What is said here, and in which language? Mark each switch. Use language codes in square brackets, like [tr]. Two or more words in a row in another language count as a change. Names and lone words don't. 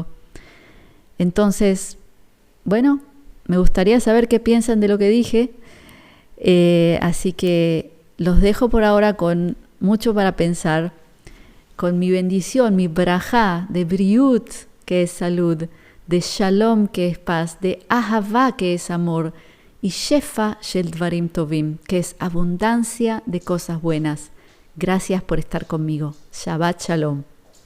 [es] Entonces, bueno, me gustaría saber qué piensan de lo que dije, así que los dejo por ahora con mucho para pensar, con mi bendición, mi brajá de briut, que es salud, de shalom, que es paz, de ahavá, que es amor, y [he] שפע של דברים טובים, [es] que es abundancia de cosas buenas. Gracias por estar conmigo. [he] שבת שלום.